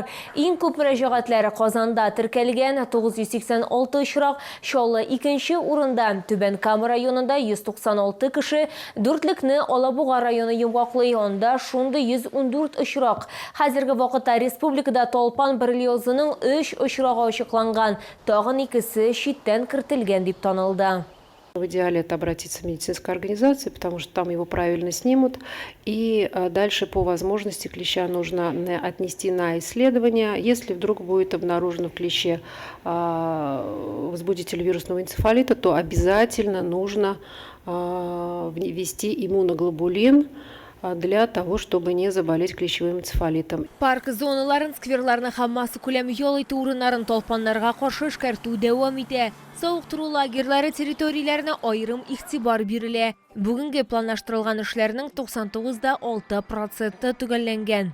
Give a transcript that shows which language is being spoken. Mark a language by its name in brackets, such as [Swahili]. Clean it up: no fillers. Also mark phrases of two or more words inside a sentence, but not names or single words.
[Tatar] Иң күп мөрәҗәгатьләр Казанда теркәлгән 986 очрак, Чаллы 2нче урында, Түбән-Кама районында 196 кеше, Дүртлекне Алабуга районы йомгаклый, анда шундый 114 очрак. Хәзерге вакытта республикада талпан берлиозының 3 очрагы ачыкланган, тагын 2се читтән кертелгән дип танылды. [Russian] В идеале это обратиться в медицинскую организацию, потому что там его правильно снимут. И дальше по возможности клеща нужно отнести на исследование. Если вдруг будет обнаружено в клеще возбудитель вирусного энцефалита, то обязательно нужно ввести иммуноглобулин для того, чтобы не заболеть клещевым энцефалитом. [Tatar] Парк зоналарын, скверларны һәм масса күләм ял итү урыннарын талпаннарга каршы эшкәртү дәвам итә. Сауыктыру лагерьләре территорияләренә аерым игътибар бирелә. Бүгенге планлаштырылган эшләрнең 99,6% төгәлләнгән.